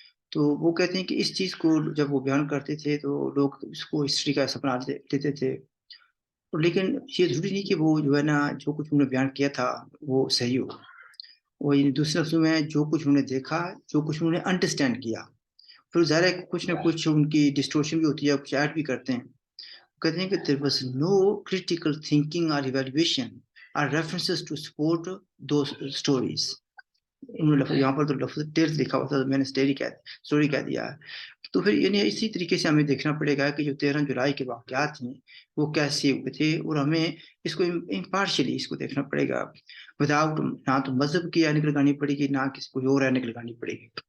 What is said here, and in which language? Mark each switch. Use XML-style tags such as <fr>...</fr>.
<ur>تو وہ کہتے ہیں کہ اس چیز کو جب وہ بیان کرتے تھے تو لوگ اس کو ہسٹری کا سپنا لیتے تھے. لیکن یہ ضروری نہیں کہ وہ جو ہے نا جو کچھ انہوں نے بیان کیا تھا وہ صحیح ہو. وہ دوسرے لفظوں میں جو کچھ انہوں نے دیکھا، جو کچھ انہوں نے انڈرسٹینڈ کیا، پھر ظاہر ہے کچھ نہ کچھ ان کی ڈسٹورشن بھی ہوتی ہے، کچھ ایڈ بھی کرتے ہیں. کہتے ہیں کہ</ur> <en>there was no critical thinking or evaluation or references to support those stories.</en> <ur>انہوں نے یہاں پر تو لفظ ٹیلز لکھا ہوا تھا، میں نے اسٹوری کہہ دیا. تو پھر یعنی اسی طریقے سے ہمیں دیکھنا پڑے گا کہ جو 13 جولائی کے واقعات ہیں وہ کیسے ہوئے تھے، اور ہمیں اس کو امپارشلی اس کو دیکھنا پڑے گا، وداؤٹ نہ تو مذہب کی اینک لگانی پڑے گی، نہ کسی کوئی اور اینک لگانی پڑے گی.</ur>